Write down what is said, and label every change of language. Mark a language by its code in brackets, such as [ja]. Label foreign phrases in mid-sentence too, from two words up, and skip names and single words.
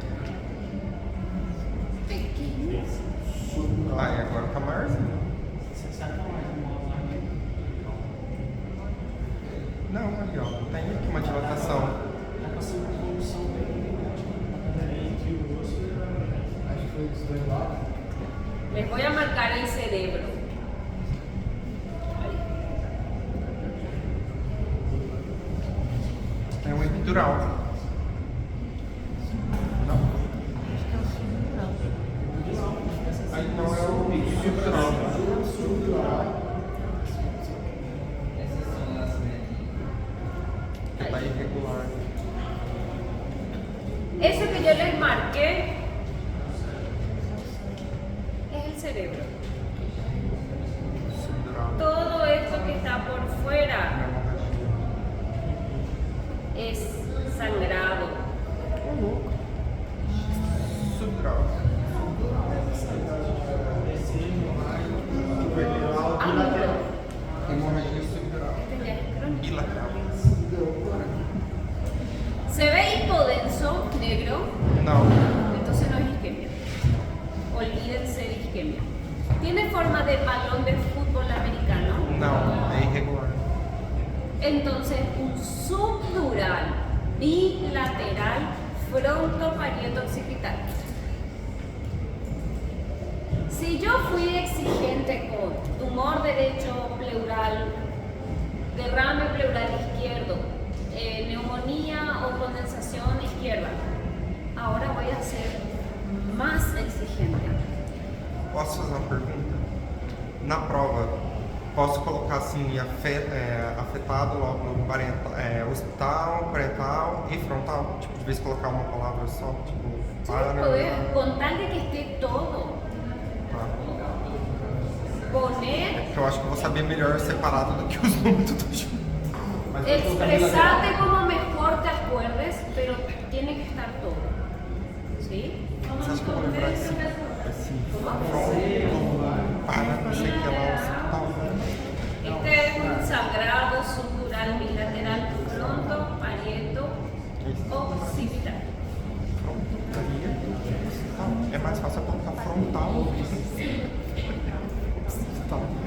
[es] Pequeño. [pt] Ah, e agora tá maiorzinho. Você sabe qual é o modo aqui? Não, ali ó, tem aqui uma dilatação. Tá passando uma evolução bem grande entre o osso e a... Acho que foi dos dois lados. [es] Les voy a marcar el cerebro. [pt] É um epidural. Não. Aí não é o epidural. Que tá irregular. [es] Ese que yo les marqué es el cerebro. Subdural. Todo esto que está por fuera es sangrado. Subdural. Ángulo. Hemorragia subdural. Este ya es crónico. Bilateral. ¿Se ve hipodenso negro? [pt] Não. [es] Entonces no es isquemia. Olvídense de isquemia. ¿Tiene forma de balón de fútbol americano? [pt] Não, é irregular. [es] Entonces, un subdural bilateral frontoparieto-occipital. Si yo fui exigente con tumor derecho pleural, derrame pleural izquierdo, neumonía o condensación izquierda, ahora voy a ser más exigente. [pt] Posso fazer uma pergunta? Na prova, posso colocar assim afetado logo parental, hospital, parental e frontal? Tipo, de vez colocar uma palavra só, tipo, para. [es] Poder, con tal de que esté todo, poner, [pt] Porque eu acho que eu vou saber melhor separado do que os números do junto. [es] expresarte como mejor te acuerdes, pero tiene que estar todo. ¿Sí? [pt] Você acha que eu vou lembrar assim? Fronto, para, não sei o que lá, hospital. [es] Este es un sangrado subdural bilateral fronto, parieto, occipital. [pt] É mais fácil eu colocar frontal. Hospital.